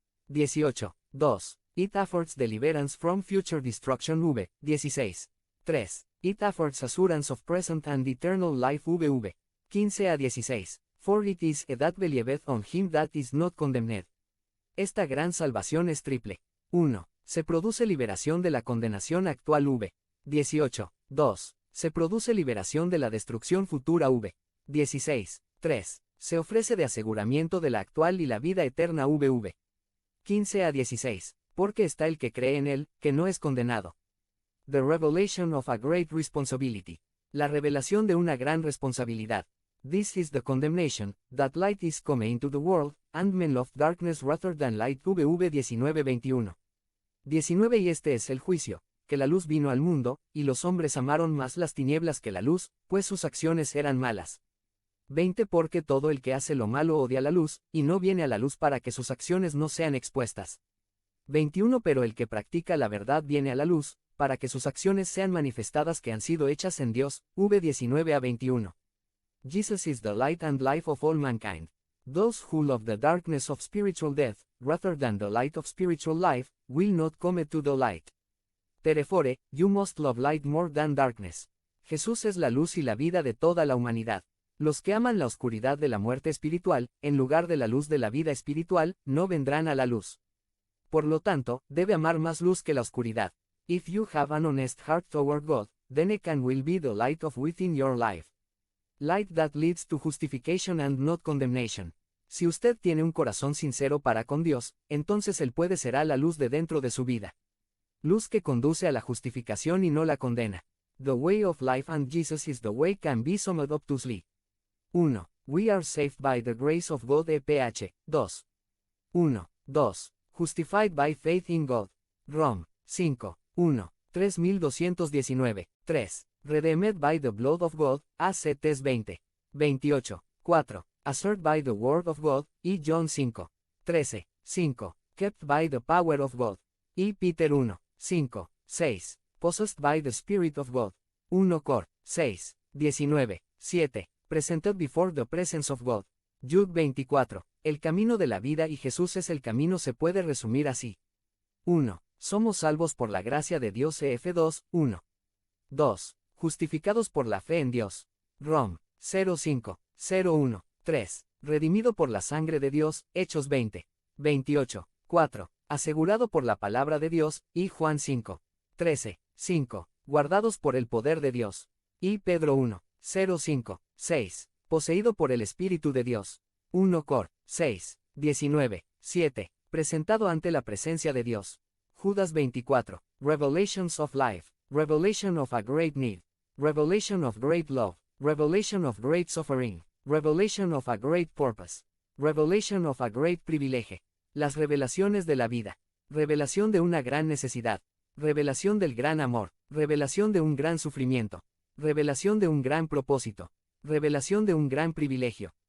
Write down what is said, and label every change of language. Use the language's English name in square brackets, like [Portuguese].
[English] 18. 2. It affords deliverance from future destruction. 16. 3. It affords assurance of present and eternal life. 15-16. For it is he that believeth on him that is not condemned. [Spanish] Esta gran salvación es triple. 1. Se produce liberación de la condenación actual. 18. 2. Se produce liberación de la destrucción futura. 16. 3. Se ofrece de aseguramiento de la actual y la vida eterna. 15-16. Porque está el que cree en él, que no es condenado. [English] The revelation of a great responsibility. [Spanish] La revelación de una gran responsabilidad. [English] This is the condemnation, that light is come into the world, and men love darkness rather than light. 19-21. 19. [Spanish] Y este es el juicio, que la luz vino al mundo, y los hombres amaron más las tinieblas que la luz, pues sus acciones eran malas. 20. Porque todo el que hace lo malo odia la luz, y no viene a la luz para que sus acciones no sean expuestas. 21. Pero el que practica la verdad viene a la luz, para que sus acciones sean manifestadas que han sido hechas en Dios. 19-21. [English] Jesus is the light and life of all mankind. Those who love the darkness of spiritual death, rather than the light of spiritual life, will not come to the light. Therefore, you must love light more than darkness. [Spanish] Jesús es la luz y la vida de toda la humanidad. Los que aman la oscuridad de la muerte espiritual, en lugar de la luz de la vida espiritual, no vendrán a la luz. Por lo tanto, debe amar más luz que la oscuridad. [English] If you have an honest heart toward God, then it can will be the light of within your life. Light that leads to justification and not condemnation. [Spanish] Si usted tiene un corazón sincero para con Dios, entonces Él será la luz de dentro de su vida. Luz que conduce a la justificación y no la condena. [English] The way of life and Jesus is the way can be summed up to sleep. 1. We are saved by the grace of God. EPH. 2. 1. 2. Justified by faith in God. Rom. 5. 1. 3219. 3. Redeemed by the blood of God. ACTS 20. 28. 4. Assured by the word of God. E. John 5. 13. 5. Kept by the power of God. E. Peter 1. 5. 6. Possessed by the Spirit of God. 1 Cor. 6. 19. 7. Presented before the presence of God. Jude 24. [Spanish] El camino de la vida y Jesús es el camino se puede resumir así. 1. Somos salvos por la gracia de Dios. F2. 1. 2. Justificados por la fe en Dios. Rom. 05. 01. 3. Redimido por la sangre de Dios. Hechos 20. 28. 4. Asegurado por la palabra de Dios. Y Juan 5. 13. 5. Guardados por el poder de Dios. Y Pedro 1. 05. 6. Poseído por el Espíritu de Dios. 1 Cor. 6. 19. 7. Presentado ante la presencia de Dios. Judas 24. [English] Revelations of life. Revelation of a great need. Revelation of great love. Revelation of great suffering. Revelation of a great purpose. Revelation of a great privilege. [Spanish] Las revelaciones de la vida. Revelación de una gran necesidad. Revelación del gran amor. Revelación de un gran sufrimiento. Revelación de un gran propósito. Revelación de un gran privilegio.